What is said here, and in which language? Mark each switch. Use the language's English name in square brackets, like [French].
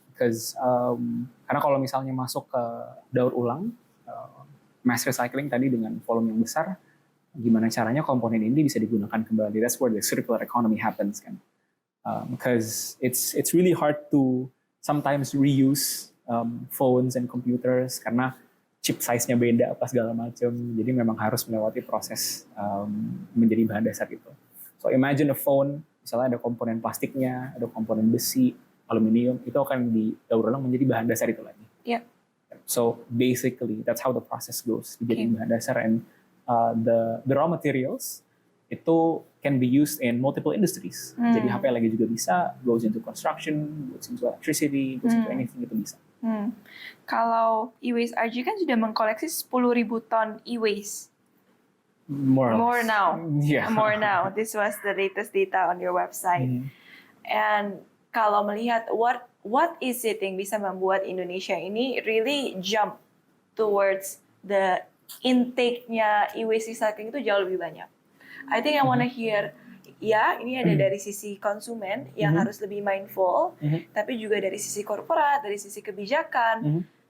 [English] Because [Indonesian] karena kalau misalnya masuk ke daur ulang, mass recycling tadi dengan volume yang besar, gimana caranya komponen ini bisa digunakan kembali? [English] That's where the circular economy happens kan. Because it's really hard to sometimes reuse phones and computers [Indonesian] karena chip size-nya beda apa segala macam. Jadi memang harus melewati proses menjadi bahan dasar itu. [English] So imagine a phone, [Indonesian] misalnya ada komponen plastiknya, ada komponen besi, aluminium, itu akan didaur ulang menjadi bahan dasar itu lagi. [English] Yeah. So basically that's how the process goes. [Indonesian] Jadi bahan dasar [English] and the raw materials [Indonesian] itu [English] can be used in multiple industries. [Indonesian] Jadi HP lagi juga bisa, [English] goes into construction, goes into electricity, goes into anything [Indonesian] itu bisa. Kalau e-waste RJ kan sudah mengkoleksi 10.000 ton e-waste. [English] More now. Yeah. More now. This was the latest data on your website. And [Indonesian] kalau melihat [English] what is it [Indonesian] yang bisa membuat Indonesia ini [English] really jump towards the [Indonesian] intake-nya e-waste recycling itu jauh lebih banyak. [English] I think I want to hear, [Indonesian] ini ada dari sisi konsumen yang harus lebih mindful, tapi juga dari sisi korporat, dari sisi kebijakan.